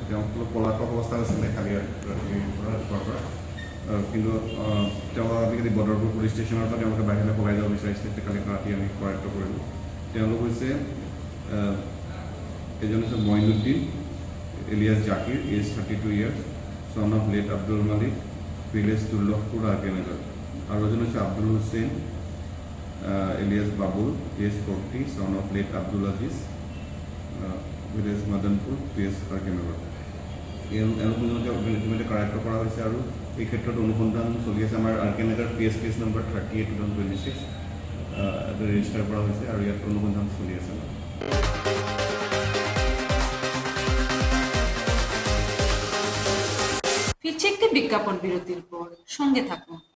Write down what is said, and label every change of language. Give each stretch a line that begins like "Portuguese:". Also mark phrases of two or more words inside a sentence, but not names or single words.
Assamese: তেওঁক অলপ পলাতক অৱস্থাত আছিলে কালি ৰাতিপুৱাৰ পৰা, কিন্তু তেওঁ আজিকালি বদৰপুৰ পুলিচ ষ্টেচনৰ পৰা তেওঁলোকে বাহিৰলৈ পলাই যাব বিচাৰিছিলে, কালি ৰাতি আমি কৰায়ত্ব কৰিলোঁ। তেওঁলোক হৈছে এজন হৈছে মঈনুদ্দিন এলিয়াছ জাকিৰ,
English: age 32 years, son of late
Assamese: আব্দুল মালিক, ভিলেজ দুৰ্লভপুৰ RK নগৰ, আৰু এজন হৈছে আব্দুল হুছেইন এলিয়াছ বাবুল, এজ 40,
English: son of late
Assamese: আব্দুল আজিজ, ভিলেজ মাদনপুৰ, PS RK নগৰ। এওঁলোক ইতিমধ্যে কৰায়ত্ব কৰা হৈছে, আৰু এই ক্ষেত্ৰত অনুসন্ধান চলি আছে। আমাৰ RK নগৰ PS
English: case number
Assamese: 38/2026 ৰেজিষ্টাৰ কৰা হৈছে, আৰু ইয়াত অনুসন্ধান চলি আছে।
Bangla: ফিরছে একটি বিজ্ঞাপন বিরতির পর, সঙ্গে থাকুন।